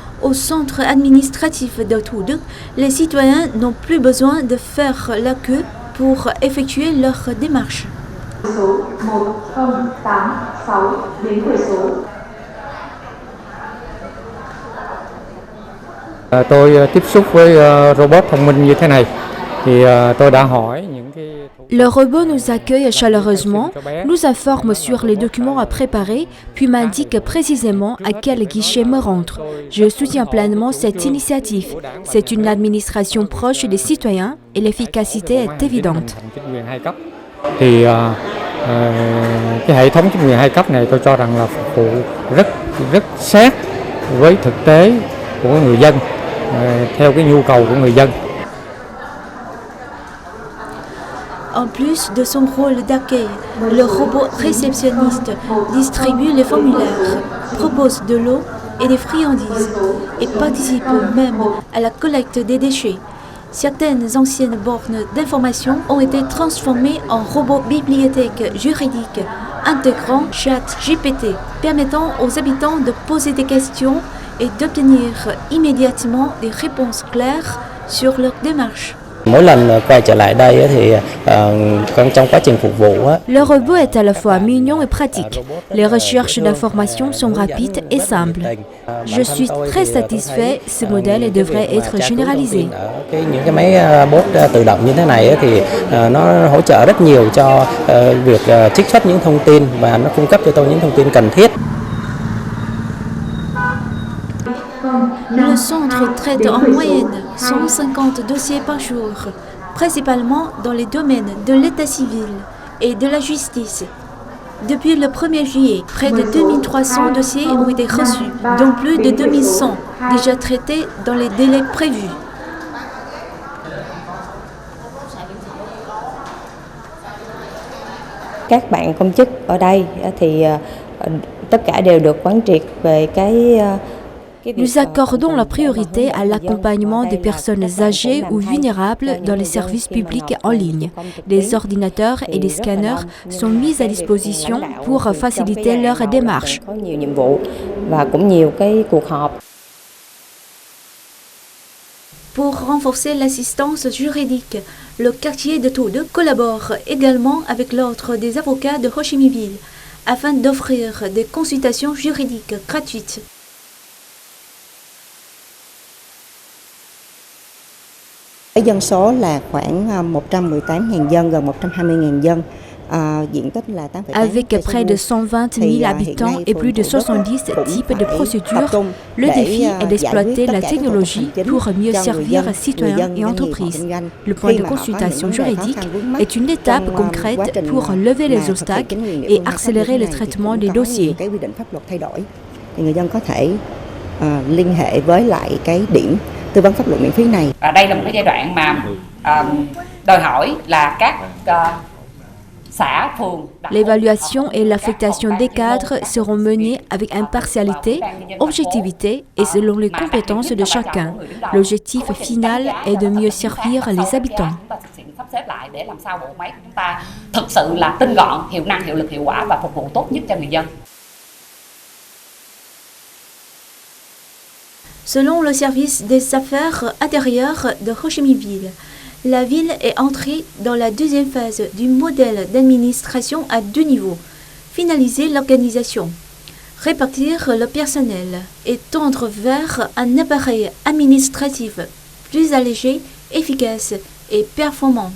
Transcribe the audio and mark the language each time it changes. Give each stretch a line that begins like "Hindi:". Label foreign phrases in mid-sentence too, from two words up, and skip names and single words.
French: au centre administratif de Thủ Đức, les citoyens n'ont plus besoin de faire la queue pour effectuer leurs démarches.
Vietnamese: Số 1086 đến quầy số. Tôi tiếp xúc với robot thông minh như thế này thì tôi đã hỏi những cái.
French: Le robot nous accueille chaleureusement, nous informe sur les documents à préparer, puis m'indique précisément à quel guichet me rendre. Je soutiens pleinement cette initiative. C'est une administration proche des citoyens et l'efficacité est évidente.
Vietnamese: Thì cái hệ thống chính quyền hai cấp này tôi cho rằng là phục vụ rất sát với thực tế của người dân, theo cái nhu cầu của người dân.
French: En plus de son rôle d'accueil, le robot réceptionniste distribue les formulaires, propose de l'eau et des friandises et participe même à la collecte des déchets. Certaines anciennes bornes d'information ont été transformées en robots bibliothèques juridiques intégrant ChatGPT, permettant aux habitants de poser des questions et d'obtenir immédiatement des réponses claires sur leurs démarches.
Vietnamese: Mỗi lần quay trở lại đây thì trong quá trình phục vụ.
French: Le robot est à la fois mignon et pratique. Les recherches d'informations sont rapides et simples. Je suis très satisfait, ce modèle devrait être généralisé.
Vietnamese: Những cái máy bot tự động như thế này thì nó hỗ trợ rất nhiều cho việc trích xuất những thông tin và nó cung cấp cho tôi những thông tin cần thiết.
French: Le centre traite en moyenne 150 dossiers par jour, principalement dans les domaines de l'état civil et de la justice. Depuis le 1er juillet, près de 2300 dossiers ont été reçus, dont plus de 2100 déjà traités dans les délais prévus.
Vietnamese: Các bạn công chức ở đây thì tất cả đều được quán triệt về cái.
French: Nous accordons la priorité à l'accompagnement des personnes âgées ou vulnérables dans les services publics en ligne. Des ordinateurs et des scanners sont mis à disposition pour faciliter leur démarche. Pour renforcer l'assistance juridique, le quartier de Thủ Đức collabore également avec l'Ordre des avocats de Ho Chi Minh Ville afin d'offrir des consultations juridiques gratuites.
Vietnamese: Dân số là khoảng 118.000 dân, gần 120.000 dân.
French: Avec près de 120 000 habitants et plus de 70 types de procédures, le défi est d'exploiter la technologie pour mieux servir citoyens et entreprises. Le point de consultation juridique est une étape concrète pour lever les obstacles et accélérer le traitement des dossiers.
Vietnamese: Người dân có thể liên hệ với lại cái điểm tư vấn pháp luật miễn phí này. Đây là một cái giai đoạn mà đòi hỏi là các xã phường.
French: L'évaluation et l'affectation des cadres seront menées avec impartialité, objectivité et selon les compétences de chacun. L'objectif final est de mieux servir les habitants.
Vietnamese: Sắp xếp lại để làm sao bộ máy của chúng ta thực sự là tinh gọn, hiệu năng, hiệu lực, hiệu quả và phục vụ tốt nhất cho người dân.
French: Selon le service des affaires intérieures de Ho Chi Minh Ville, la ville est entrée dans la deuxième phase du modèle d'administration à deux niveaux. Finaliser l'organisation, répartir le personnel et tendre vers un appareil administratif plus allégé, efficace et performant.